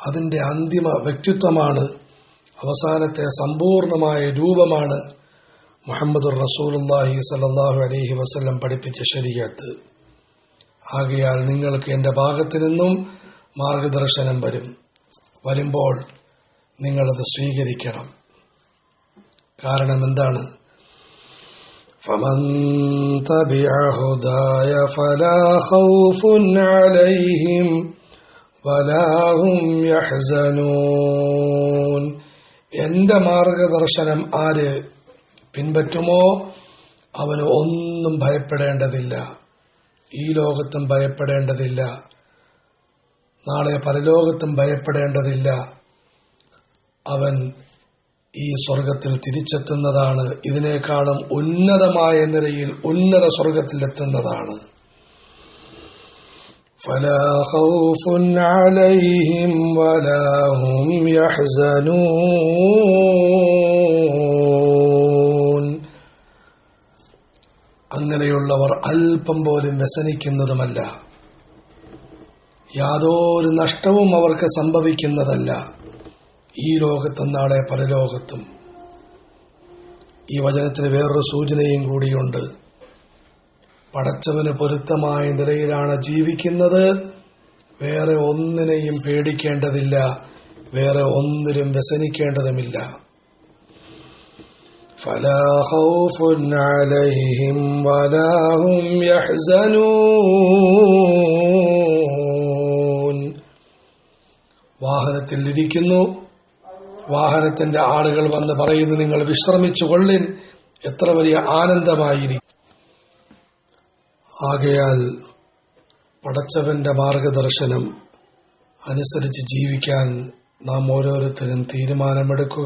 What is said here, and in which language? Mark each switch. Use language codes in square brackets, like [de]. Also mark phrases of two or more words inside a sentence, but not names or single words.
[ml] അതിൻ്റെ അന്തിമ വ്യക്തിത്വമാണ്, അവസാനത്തെ സമ്പൂർണമായ രൂപമാണ് [ar] محمد رسول الله صلى الله عليه وسلم [ml] പഠിപ്പിച്ച ശരീഅത്ത്. ആകയാൽ നിങ്ങൾക്ക് എൻ്റെ ഭാഗത്തു നിന്നും മാർഗദർശനം വരുമ്പോൾ നിങ്ങളത് സ്വീകരിക്കണം. കാരണം എന്താണ്? [ar] فمن تبع هداي فلا خوف عليهم ولا هم يحزنون. [ml] എൻ്റെ മാർഗദർശനം ആര് പിൻപറ്റുമോ അവന് ഒന്നും ഭയപ്പെടേണ്ടതില്ല, ഈ ലോകത്തും ഭയപ്പെടേണ്ടതില്ല, നാളെ പരലോകത്തും ഭയപ്പെടേണ്ടതില്ല. അവൻ ഈ സ്വർഗത്തിൽ തിരിച്ചെത്തുന്നതാണ്, ഇതിനേക്കാളും ഉന്നതമായ നിലയിൽ ഉന്നത സ്വർഗത്തിലെത്തുന്നതാണ്. [ar] فلا خوف عليهم ولا هم يحزنون. [ml] അങ്ങനെയുള്ളവർ അല്പം പോലും വ്യസനിക്കുന്നതുമല്ല, യാതൊരു നഷ്ടവും അവർക്ക് സംഭവിക്കുന്നതല്ല, ഈ ലോകത്തും നാളെ പരലോകത്തും. ഈ വചനത്തിന് വേറൊരു സൂചനയും കൂടിയുണ്ട്. പടച്ചവന് പൊരുത്തമായ നിലയിലാണ് ജീവിക്കുന്നത്, വേറെ ഒന്നിനെയും പേടിക്കേണ്ടതില്ല, വേറെ ഒന്നിലും വ്യസനിക്കേണ്ടതുമില്ല. [ar] فلا خوف عليهم ولا هم يحزنون. [ml] വാഹനത്തിൽ ഇരിക്കുന്നു, വാഹനത്തിന്റെ ആളുകൾ വന്ന് പറയുന്നു, നിങ്ങൾ വിശ്രമിച്ചു കൊള്ളിൻ, എത്ര വലിയ ആനന്ദമായിരിക്കും. ആകയാൽ പടച്ചവന്റെ മാർഗദർശനം അനുസരിച്ച് ജീവിക്കാൻ നാം ഓരോരുത്തരും തീരുമാനമെടുക്കുക.